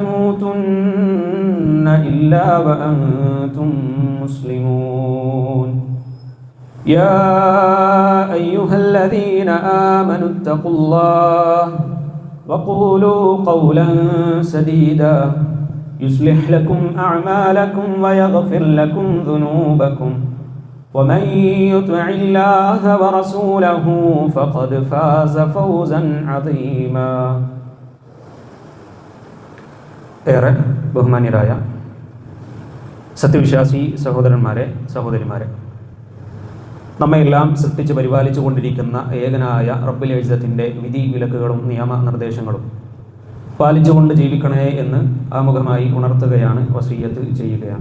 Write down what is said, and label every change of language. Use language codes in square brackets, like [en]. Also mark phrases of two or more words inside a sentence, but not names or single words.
[ar] تموتن إلا وأنتم مسلمون يا أيها الذين آمنوا اتقوا الله وقولوا قولا سديدا يصلح لكم أعمالكم ويغفر لكم ذنوبكم ومن يطع الله ورسوله فقد فاز فوزا عظيما [ml] ഏറെ ബഹുമാന്യരായ സത്യവിശ്വാസി സഹോദരന്മാരെ സഹോദരിമാരെ, നമ്മയെല്ലാം സൃഷ്ടിച്ച് പരിപാലിച്ചു കൊണ്ടിരിക്കുന്ന ഏകനായ റബ്ബുൽ ഇസ്സത്തിൻ്റെ വിധി വിലക്കുകളും നിയമനിർദ്ദേശങ്ങളും പാലിച്ചുകൊണ്ട് ജീവിക്കണേ എന്ന് ആമുഖമായി ഉണർത്തുകയാണ്, വസിയ്യത്ത് ചെയ്യുകയാണ്.